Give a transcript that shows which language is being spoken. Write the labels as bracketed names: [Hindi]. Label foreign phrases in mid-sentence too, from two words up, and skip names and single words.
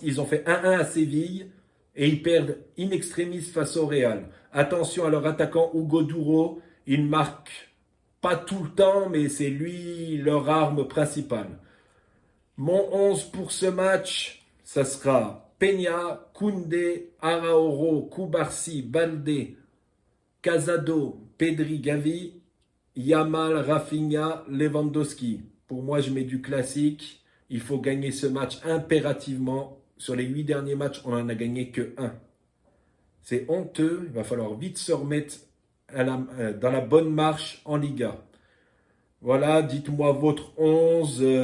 [French] Ils ont fait 1-1 à Séville et ils perdent in extremis face au Real. Attention à leur attaquant Hugo Duro, il marque pas tout le temps, mais c'est lui leur arme principale. Mon 11 pour ce match, ça sera Peña, Koundé, Araújo, Cubarsí, Balde, Casado, Pedri, Gavi, Yamal, Rafinha, Lewandowski. Pour moi, je mets du classique. Il faut gagner ce match impérativement. Sur les 8 derniers matchs, on n'en a gagné que 1. C'est honteux. Il va falloir vite se remettre dans la bonne marche en Liga. Voilà, dites-moi votre 11.